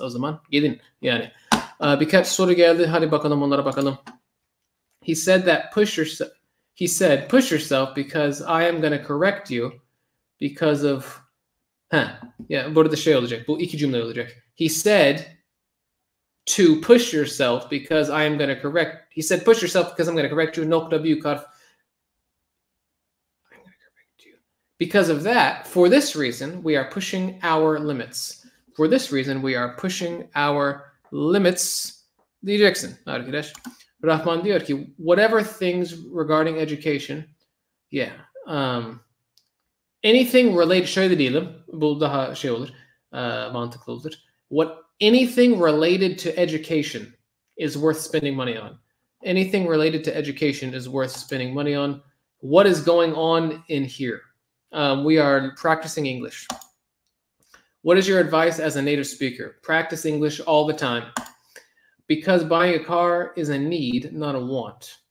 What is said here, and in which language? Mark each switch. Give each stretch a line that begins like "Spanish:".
Turkish: O zaman gelin yani. Birkaç soru geldi. Hadi bakalım onlara bakalım.
English: He said push yourself because I am going to correct you because of
Turkish: burada şey olacak. Bu iki cümle olacak.
English: He said to push yourself because I am going to correct. He said push yourself because I'm going to correct you.
Turkish: Nokta büyük harf.
English: I'm going to correct you. Because of that, for this reason, we are pushing our limits. For this reason, we are pushing our limits
Turkish: diyeceksin arkadaş. Rahman diyor ki
English: whatever things regarding education, anything related,
Turkish: şöyle diyelim, bu daha şey olur, mantıklı olur.
English: Anything related to education is worth spending money on. Anything related to education is worth spending money on. What is going on in here? We are practicing English. What is your advice as a native speaker? Practice English all the time. Because buying a car is a need, not a want.